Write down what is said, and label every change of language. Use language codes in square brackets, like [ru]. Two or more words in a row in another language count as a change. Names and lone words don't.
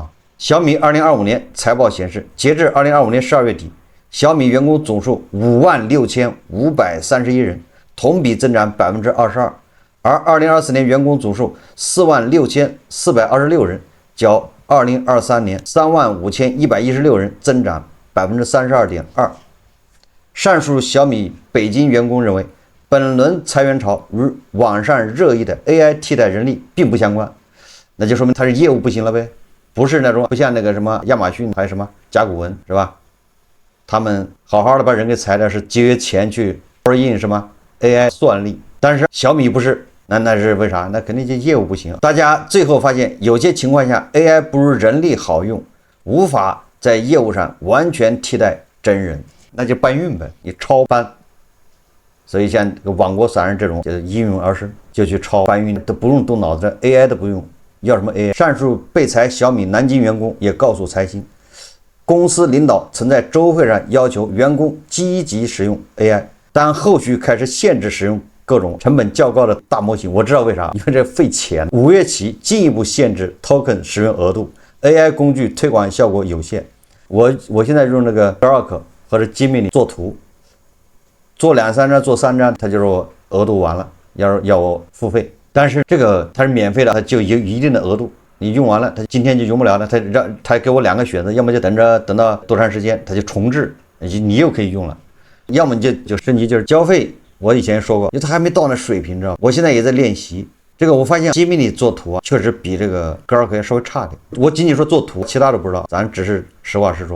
[zh] 小米2025年財報顯示，截至2025年12月底，小米員工總數56531人，同比增長22%，而2024年員工總數46426人，較2023年35116人增長32.2%。上述小米北京員工認為，本輪裁員潮與網上熱議的 AI 替代人力並不相關，那就說明他是業務不行了唄，不是那種不像那個什麼亞馬遜還有什麼甲骨文是吧？他們好好的把人給裁了，是節約錢去 in 什麼 AI 算力，但是小米不是，那是為啥？那肯定就業務不行。大家最後發現，有些情況下 AI 不如人力好用，無法在業務上完全替代真人，那就搬運唄，你超搬。所以像这个网国散人这种就是应运而生，就去抄搬運，都不用動腦子 ，AI 都不用，要什麼 AI？上述被裁小米南京員工也告訴財新，公司領導曾在週會上要求員工積極使用 AI， 但後續開始限制使用各種成本較高的大模型。我知道為啥，因為這費錢。5月起進一步限制 token 使用額度 ，AI 工具推廣效果有限。我現在用那個 Grok 或者 Gemini 做圖。做2、3張，做3張，他就說額度完了，要我付費。但是這個它是免費的，它就有一定的額度，你用完了，它今天就用不了了。他給我2個選擇，要麼就等到多長時間，它就重置，你又可以用了；要麼就升級，就是交費。我以前說過，因為它還沒到那水平，知道吧？我現在也在練習這個。我發現 Gemini 做圖啊，確實比這個 Grok 稍微差點。我僅僅說做圖，其他都不知道，咱只是實話實說。